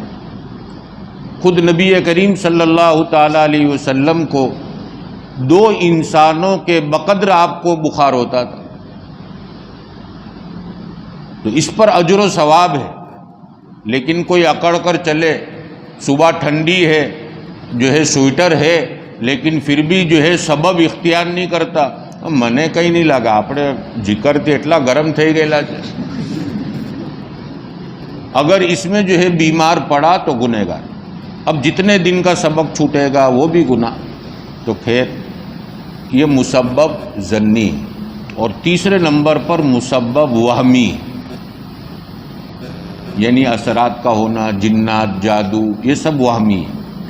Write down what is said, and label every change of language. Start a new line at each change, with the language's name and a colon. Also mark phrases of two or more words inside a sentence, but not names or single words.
Urdu: خود نبی کریم صلی اللہ تعالی علیہ وسلم کو دو انسانوں کے بقدر آپ کو بخار ہوتا تھا، تو اس پر اجر و ثواب ہے۔ لیکن کوئی اکڑ کر چلے، صبح ٹھنڈی ہے، جو ہے سویٹر ہے، لیکن پھر بھی جو ہے سبب اختیار نہیں کرتا،
Gujarati: મને કંઈ નહીં લાગે, આપણે જીકરથી એટલા ગરમ થઈ ગયેલા છે.
Urdu: اگر اس میں جو ہے بیمار پڑا تو گنہگار، اب جتنے دن کا سبق چھوٹے گا وہ بھی گناہ، تو پھر یہ مسبب ظنی۔ اور تیسرے نمبر پر مسبب وہمی، یعنی اثرات کا ہونا، جنات، جادو، یہ سب وہمی ہے۔